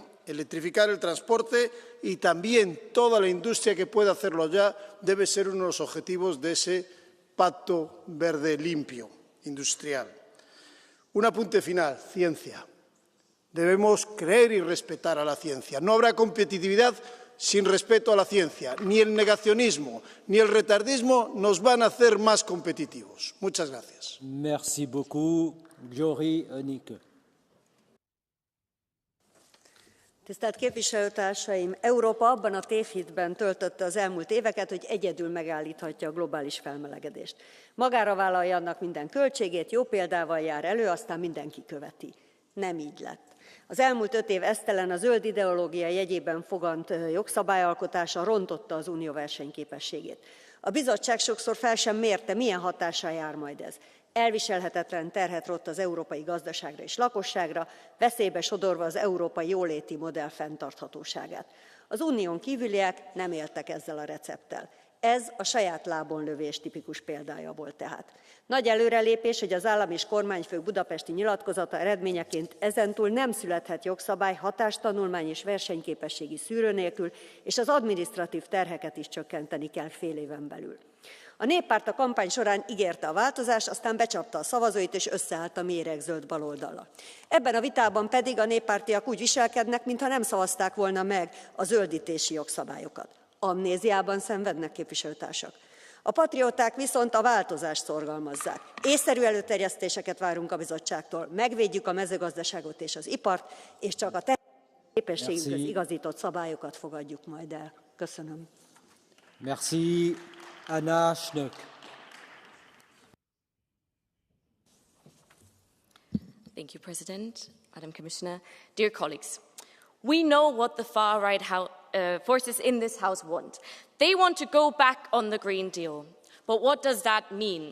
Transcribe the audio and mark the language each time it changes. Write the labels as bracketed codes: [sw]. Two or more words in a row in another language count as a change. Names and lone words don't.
[es] Electrificar el transporte y también toda la industria que pueda hacerlo ya debe ser uno de los objetivos de ese Pacto Verde limpio industrial. Un apunte final, ciencia. Debemos creer y respetar a la ciencia. No habrá competitividad sin respeto a la ciencia. Ni el negacionismo ni el retardismo nos van a hacer más competitivos. Muchas gracias. [fr] Merci beaucoup, [hu] Győri Önike. Tisztelt képviselőtársaim! Európa abban a tévhitben töltötte az elmúlt éveket, hogy egyedül megállíthatja a globális felmelegedést. Magára vállalja annak minden költségét, jó példával jár elő, aztán mindenki követi. Nem így lett. Az elmúlt 5 év esztelen a zöld ideológia jegyében fogant jogszabályalkotása rontotta az unió versenyképességét. A bizottság sokszor fel sem mérte, milyen hatással jár majd ez. Elviselhetetlen terhet rótt az európai gazdaságra és lakosságra, veszélybe sodorva az európai jóléti modell fenntarthatóságát. Az unión kívüliek nem éltek ezzel a recepttel. Ez a saját lábon lövés tipikus példája volt tehát. Nagy előrelépés, hogy az állam és kormányfők budapesti nyilatkozata eredményeként ezentúl nem születhet jogszabály, hatástanulmány és versenyképességi szűrő nélkül, és az adminisztratív terheket is csökkenteni kell fél éven belül. A néppárt a kampány során ígérte a változást, aztán becsapta a szavazóit és összeállt a méregzöld baloldallal. Ebben a vitában pedig a néppártiak úgy viselkednek, mintha nem szavazták volna meg a zöldítési jogszabályokat. Amnéziában szenvednek, képviselőtársak. A patrióták viszont a változást szorgalmazzák. Észszerű előterjesztéseket várunk a bizottságtól, megvédjük a mezőgazdaságot és az ipart, és csak a képességünkhöz igazított szabályokat fogadjuk majd el. Köszönöm. [fr] Merci, Anna Schnöck. [en] Thank you, President, Madam Commissioner. Dear colleagues, we know what the far-right forces in this House want. They want to go back on the Green Deal. But what does that mean?